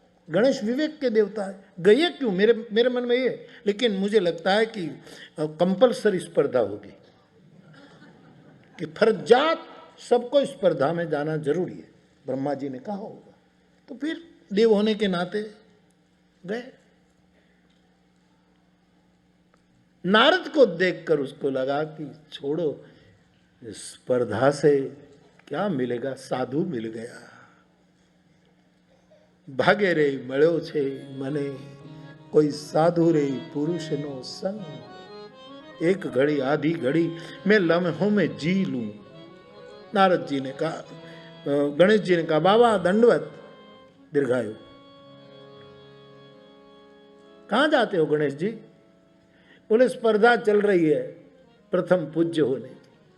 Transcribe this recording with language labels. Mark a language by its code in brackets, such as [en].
[hi] गणेश विवेक के देवता है, गए क्यों? मेरे मन में ये, लेकिन मुझे लगता है कि कंपलसरी स्पर्धा होगी, कि फर्जात सबको स्पर्धा में जाना जरूरी है, ब्रह्मा जी ने कहा होगा। तो फिर देव होने के नाते गए। नारद को देखकर उसको लगा कि छोड़ो, स्पर्धा से क्या मिलेगा, साधु मिल गया। भागे रे [gu] મળ્યો છે મને કોઈ સાધુ રે પુરુષનો સંગ। [hi] एक घड़ी आधी घड़ी मैं लम्हों में जी लूं। नारद जी ने कहा, गणेश जी ने कहा, बाबा दंडवत, दीर्घायु। कहां जाते हो गणेश जी? बोले स्पर्धा चल रही है प्रथम पूज्य होने की।